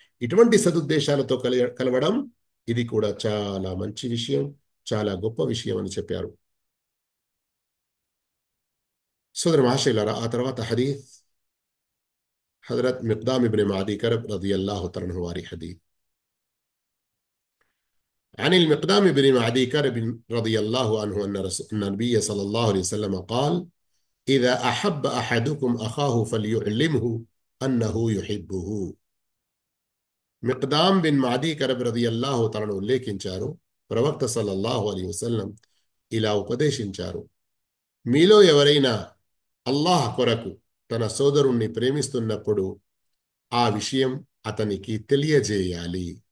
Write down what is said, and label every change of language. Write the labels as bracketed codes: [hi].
[te] ఇటువంటి సదుద్దేశాలతో కలవడం ఇది కూడా చాలా మంచి విషయం, చాలా గొప్ప విషయం అని చెప్పారు. సోదర మహాశైలారా, ఆ తర్వాత హదీత్ హజరత్ మిక్దామ్ ఇబ్న్ మాదీ కరబ్ రదియల్లాహు తఆలా వారి హదీత్. [ar] عن المقدام بن معدي كرب رضي الله عنه أن النبي صلى الله عليه وسلم قال: إذا أحب أحدكم أخاه فليعلمه أنه يحبه. [te] మిక్దాం బిన్ మాదీ కరబ్ రదియల్లాహు తనను ఉల్లేఖించారు. ప్రవక్త సల్లల్లాహు అలైహి వసల్లం ఇలా ఉపదేశించారు: మీలో ఎవరైనా అల్లాహ్ కొరకు తన సోదరుణ్ణి ప్రేమిస్తున్నప్పుడు ఆ విషయం అతనికి తెలియజేయాలి.